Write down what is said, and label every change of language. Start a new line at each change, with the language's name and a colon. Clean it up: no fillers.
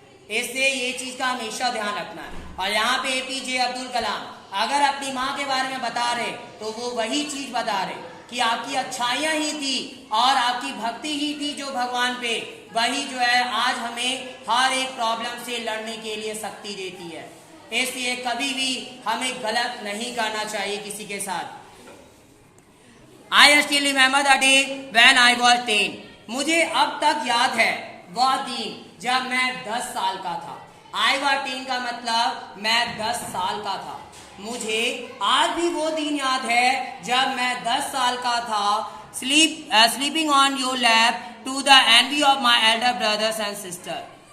Hindi: इसलिए ये चीज का हमेशा ध्यान रखना है। और यहाँ पे एपीजे अब्दुल कलाम अगर अपनी माँ के बारे में बता रहे तो वो वही चीज बता रहे कि आपकी अच्छाइयां ही थी और आपकी भक्ति ही थी जो भगवान पे, वही जो है आज हमें हर एक प्रॉब्लम से लड़ने के लिए शक्ति देती है। इसलिए कभी भी हमें गलत नहीं करना चाहिए किसी के साथ।
English: I still remember the day when I was 10.
Hindi: मुझे अब तक याद है वह दिन जब मैं 10 साल का था।
English: I was 10
Hindi: का मतलब मैं 10 साल का था। मुझे आज भी वो दिन याद है जब मैं 10 साल का था,
English: sleeping on your lap to the envy of my elder brothers and sisters.